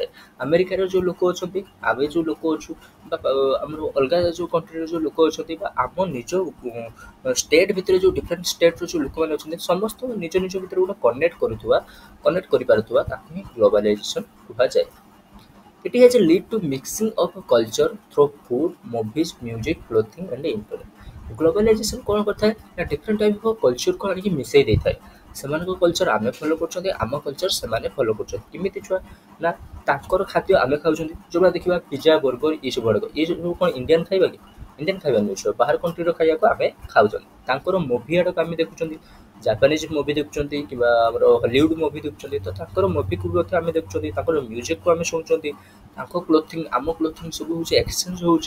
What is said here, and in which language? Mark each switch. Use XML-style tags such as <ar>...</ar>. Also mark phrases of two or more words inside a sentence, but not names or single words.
<or>ଆମେରିକାର ଯେଉଁ ଲୋକ ଅଛନ୍ତି, ଆମେ ଯେଉଁ ଲୋକ ଅଛୁ ବା ଆମର ଅଲଗା ଯେଉଁ କଣ୍ଟ୍ରିର ଯେଉଁ ଲୋକ ଅଛନ୍ତି ବା ଆମ ନିଜ ଷ୍ଟେଟ୍ ଭିତରେ ଯେଉଁ</or> <en>different state</en> <or>ଯେଉଁ ଲୋକମାନେ ଅଛନ୍ତି ସମସ୍ତଙ୍କୁ ନିଜ ନିଜ ଭିତରେ ଗୋଟେ କନେକ୍ଟ କରିପାରୁଥିବା ତାକୁ ହିଁ ଗ୍ଲୋବାଲାଇଜେସନ୍ କୁହାଯାଏ।</or> <en>It has a lead to mixing of a culture through food, movies, music, clothing and internet.</en> <or>ଗ୍ଲୋବାଲାଇଜେସନ୍ କ'ଣ କରିଥାଏ ନା</or> <en>different type of culture</en> <or>ଆଣିକି ମିଶାଇ ଦେଇଥାଏ। ସେମାନଙ୍କ କଲଚର ଆମେ ଫଲୋ କରୁଛନ୍ତି, ଆମ କଲଚର ସେମାନେ ଫଲୋ କରୁଛନ୍ତି। କେମିତି ଛୁଆ ନା ତାଙ୍କର ଖାଦ୍ୟ ଆମେ ଖାଉଛନ୍ତି, ଯେଉଁଗୁଡ଼ା ଦେଖିବା</or> <en>pizza burger</en> <or>ଏସବୁ ଗୁଡ଼ାକ, ଏସବୁ କ'ଣ ଇଣ୍ଡିଆନ୍ ଖାଇବା କି? ଇଣ୍ଡିଆନ୍ ଖାଇବା ନୁହେଁ ଛୁଆ, ବାହାର କଣ୍ଟ୍ରିର ଖାଇବାକୁ ଆମେ ଖାଉଛନ୍ତି। ତାଙ୍କର ମୁଭି ଆଡ଼କୁ ଆମେ ଦେଖୁଛନ୍ତି,</or> <en>Japanese movie</en> <or>ଦେଖୁଛନ୍ତି କିମ୍ବା ଆମର ହଲିଉଡ଼ ମୁଭି ଦେଖୁଛନ୍ତି, ତ ତାଙ୍କର ମୁଭିକୁ ମଧ୍ୟ ଆମେ ଦେଖୁଛନ୍ତି, ତାଙ୍କର ମ୍ୟୁଜିକକୁ ଆମେ ଶୁଣୁଛନ୍ତି, ତାଙ୍କ କ୍ଲୋଥିଂ ଆମ କ୍ଲୋଥିଂ ସବୁ ହେଉଛି ଏକ୍ସଚେଞ୍ଜ ହେଉଛି।</or>